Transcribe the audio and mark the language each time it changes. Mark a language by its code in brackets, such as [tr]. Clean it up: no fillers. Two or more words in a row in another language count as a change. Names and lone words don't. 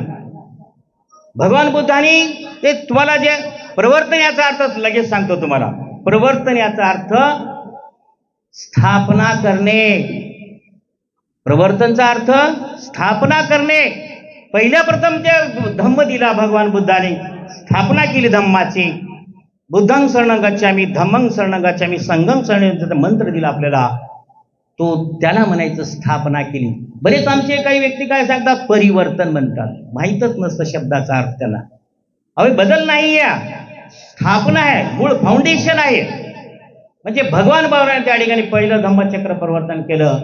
[mr] भगवान बुद्धांनी ते तुम्हाला जे प्रवर्तन याचा अर्थ लगेच सांगतो तुम्हाला. प्रवर्तन याचा अर्थ स्थापना करणे. प्रवर्तनचा अर्थ स्थापना करणे. पहिल्या प्रथम जे धम्म दिला भगवान बुद्धाने, स्थापना केली धम्माची. [pi] बुद्धं शरणं गच्छामि, धम्मं शरणं गच्छामि, संघं शरणं [mr] मंत्र दिला आपल्याला, तो त्याला म्हणायचं स्थापना केली. बरेच आमचे काही व्यक्ती काय सांगतात? परिवर्तन म्हणतात. माहीतच नसतं शब्दाचा अर्थ त्याला. अहो बदल नाही आहे, स्थापना आहे, मूळ फाउंडेशन आहे. म्हणजे भगवान बाबाने त्या ठिकाणी पहिलं धम्मचक्र प्रवर्तन केलं.